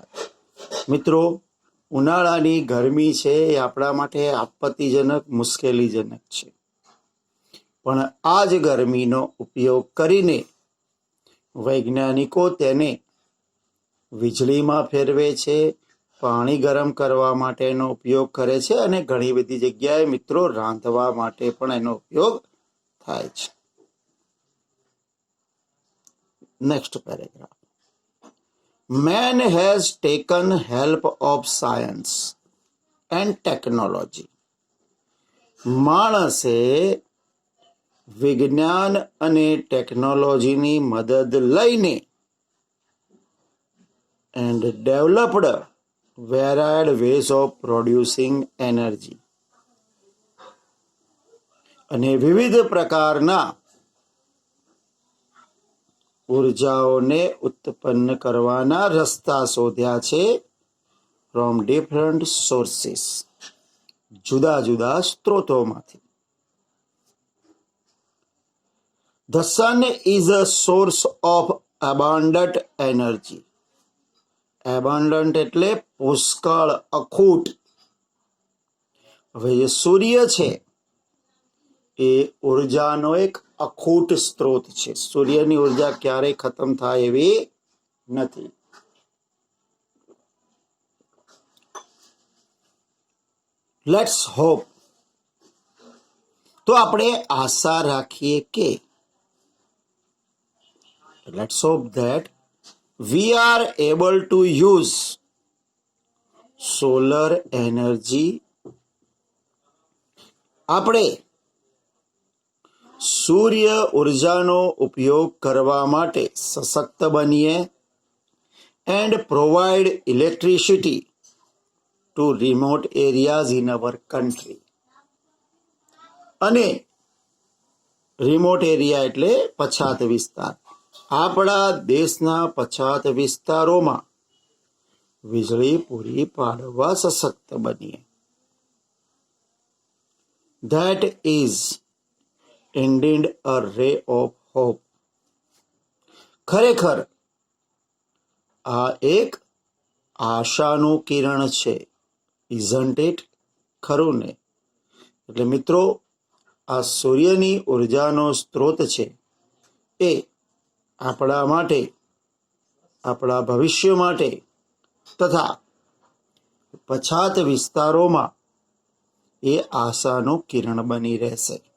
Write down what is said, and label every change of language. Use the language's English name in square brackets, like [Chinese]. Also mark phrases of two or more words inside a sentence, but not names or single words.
[Gujarati] મિત્રો, ઉનાળાની ગરમી છે એ આપણા માટે આપત્તિજનક, મુશ્કેલીજનક છે, પણ આ જ ગરમીનો ઉપયોગ કરીને વૈજ્ઞાનિકો તેને વીજળીમાં ફેરવે છે, પાણી ગરમ કરવા માટે એનો ઉપયોગ કરે છે, અને ઘણી બધી જગ્યાએ મિત્રો રાંધવા માટે પણ એનો ઉપયોગ થાય છે. [English] Next paragraph. Man has taken help of science and technology. [Gujarati] માણસે વિજ્ઞાન અને ટેકનોલોજીની મદદ લઈને [English] and developed varied ways of producing energy, [Gujarati] અને વિવિધ પ્રકારના ઉર્જાઓને ઉત્પન્ન કરવાના રસ્તા શોધ્યા છે [English] from different sources, [Gujarati] જુદા જુદા સ્ત્રોતોમાંથી. [English] The sun is a source of abundant energy. [Gujarati] Abundant એટલે પુષ્કળ, અખૂટ. હવે જે સૂર્ય છે એ ઉર્જાનો એક અખૂટ સ્ત્રોત છે. સૂર્યની ઉર્જા ક્યારેય ખતમ થાય એવી નથી. [English] let's hope, [Gujarati] તો આપણે આશા રાખીએ કે, [English] let's hope that we are able to use solar energy. [Gujarati] આપણે સૂર્ય ઉર્જાનો ઉપયોગ કરવા માટે સશક્ત બનીએ, [English] and provide electricity to remote areas in our country. [Gujarati] અને [English] remote area [Gujarati] એટલે પછાત વિસ્તાર, આપણા દેશના પછાત વિસ્તારોમાં વીજળી પૂરી પાડવા સશક્ત બનીએ. [English] That is indeed a ray of hope. [Gujarati] ખરેખર આ એક આશાનું કિરણ છે. [English] isn't it? [Gujarati] ખરું ને? એટલે મિત્રો, આ સૂર્યની ઉર્જાનો સ્ત્રોત છે એ આપણા માટે, આપણા ભવિષ્ય માટે તથા પછાત વિસ્તારોમાં એ આશાનું કિરણ બની રહેશે.